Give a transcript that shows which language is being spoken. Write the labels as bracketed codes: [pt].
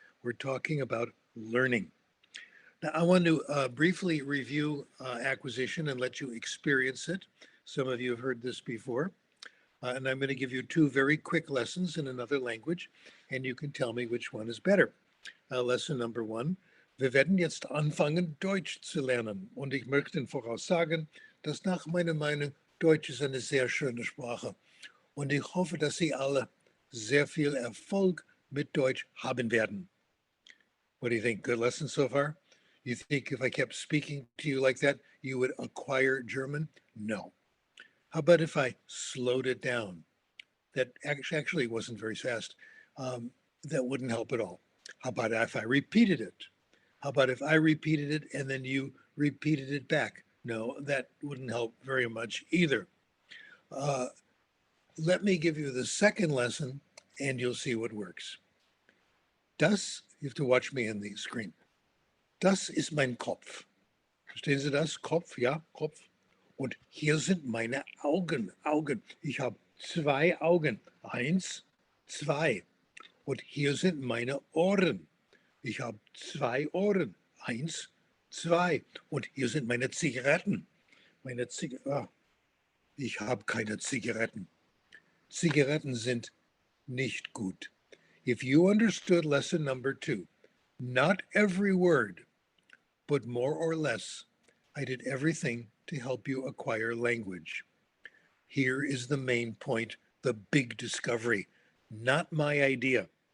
[en] We're talking about learning. Now, I want to briefly review acquisition and let you experience it. Some of you have heard this before. And I'm going to give you two very quick lessons in another language, and you can tell me which one is better. Lesson number one. [de] Wir werden jetzt anfangen, Deutsch zu lernen. Und ich möchte voraussagen, dass nach meiner Meinung Deutsch ist eine sehr schöne Sprache. Und ich hoffe, dass Sie alle sehr viel Erfolg mit Deutsch haben werden. [en] What do you think? Good lesson so far? You think if I kept speaking to you like that, you would acquire German? No. How about if I slowed it down? That actually wasn't very fast. That wouldn't help at all. How about if I repeated it? How about if I repeated it and then you repeated it back? No, that wouldn't help very much either. Let me give you the second lesson and you'll see what works. Das, you have to watch me in the screen. [de] Das ist mein Kopf. Verstehen Sie das? Kopf, ja, Kopf. Und hier sind meine Augen, Augen. Ich habe zwei Augen. Eins, zwei. Und hier sind meine Ohren. Ich habe zwei Ohren. Eins, zwei. Und hier sind meine Zigaretten. Ich habe keine Zigaretten. Zigaretten sind nicht gut. [en] If you understood lesson number 2, not every word, but more or less, I did everything to help you acquire language. Here is the main point, the big discovery, not my idea.